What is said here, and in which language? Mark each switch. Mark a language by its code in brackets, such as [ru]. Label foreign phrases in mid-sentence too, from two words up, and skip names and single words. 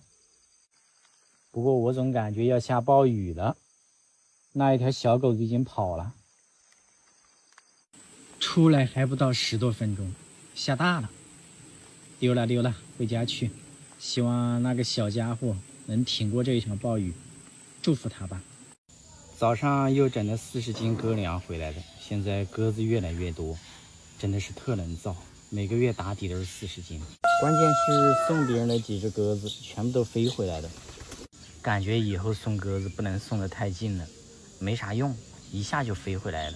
[zh] 不過我總感覺要下暴雨了，那一條小狗子已經跑了，出來還不到10多分鐘，下大了，溜了，回家去。希望那個小家伙能挺過這一場暴雨，祝福他吧。早上又整了40斤鴿糧回來的，現在鴿子越來越多，真的是特能造，每個月打底都是40斤。關鍵是送別人的幾隻鴿子全部都飛回來了，感覺以後送鴿子不能送得太近了，沒啥用，一下就飛回来了。